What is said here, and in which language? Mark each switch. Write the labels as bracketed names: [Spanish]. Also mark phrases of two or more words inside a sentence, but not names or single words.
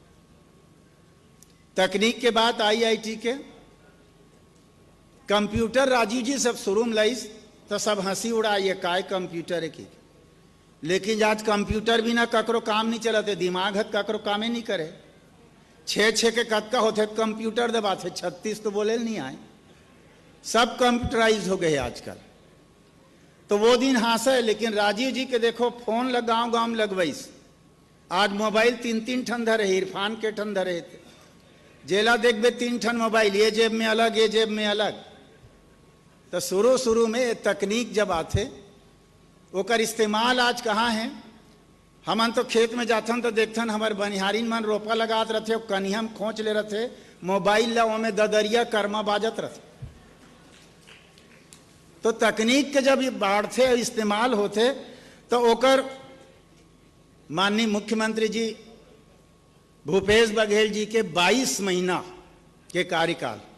[Chhattisgarhi] तकनीक के बाद IIT के कंप्यूटर राजीव जी सब शुरू में लाइस तो सब हंसी उड़ाइए काय कंप्यूटर है की, लेकिन आज कंप्यूटर भी ना ककरो काम नहीं चलते, दिमाग हत ककरो कामे नहीं करे। 6 के कतका होते कंप्यूटर दबाते, 36 तो बोले नहीं आए, सब कंप्यूटराइज हो गए आजकल। तो वो दिन हंसे, लेकिन राजीव जी के देखो फोन लग गाँव गाँव में लगवाइस। आज मोबाइल 3 ठन धरे, इरफान के ठन धरे थे, जेला देखबे 3 ठन मोबाइल, ये जेब में अलग ये जेब में अलग। तो शुरू में तकनीक जब आते ओकर इस्तेमाल आज कहाँ है। हमन तो खेत में जाथन तो देखथन हमारे बनिहारिन मन रोपा लगात रहते, कनिया में खोच ले रहते, मोबाइल ला ओमे ददरिया कर्मा बाजत रहते। तो तकनीक के जब बढ़ते इस्तेमाल होते तो ओकर माननीय मुख्यमंत्री जी भूपेश बघेल जी के 22 महीना के कार्यकाल